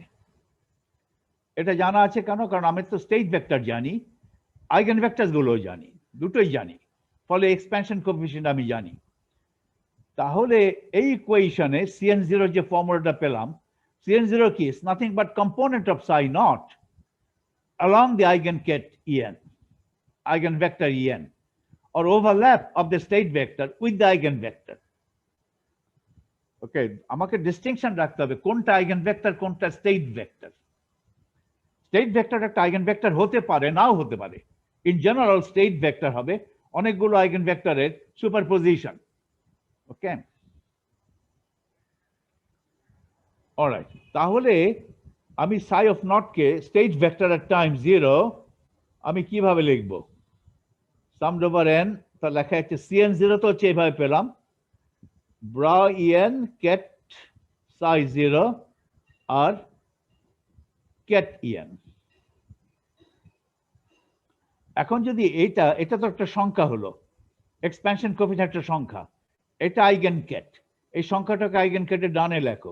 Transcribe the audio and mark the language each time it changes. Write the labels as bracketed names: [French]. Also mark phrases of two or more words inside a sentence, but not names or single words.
[Bangla] এটা জানা আছে কেন? কারণ আমি তো [English] state vector [Bangla] জানি, [English] eigen vectors [Bangla] গুলো জানি, দুটোই জানি, ফলে [English] expansion coefficient [Bangla] আমি জানি। তাহলে এই ইকুয়েশনে cn0 যে ফর্মুলাটা পেলাম, cn0 কি? [English] is nothing but component of psi naught along the eigenket En, eigenvector En, or overlap of the state vector with the eigenvector. [Bangla] ওকে, আমাকে ডিস্টিংশন রাখতে হবে কোনটা আইগেনভেক্টর কোনটা [English] state vector. state vector [Bangla] একটা আইগেনভেক্টর হতে পারে, নাও হতে পারে। [English] in general state vector [Bangla] হবে অনেকগুলো আইগেনভেক্টরের সুপারপোজিশন। [English] okay, alright. [Bangla] তাহলে আমি [English] psi of naught [Bangla] কে [English] state vector at time 0 [Bangla] আমি কিভাবে লিখব? [English] summed over n, [Bangla] তা লেখা আছে cn0 তো হচ্ছে এইভাবে পেলাম [English] bra en ket psi 0 [Bangla] আর [English] ket En। [Bangla] এখন যদি এটা তো একটা সংখ্যা হলো, [English] expansion coefficient [Bangla] একটা সংখ্যা, এটা [English] eigen ket, [Bangla] এই সংখ্যাটাকে আইগেন কেটের ডানে লেখো।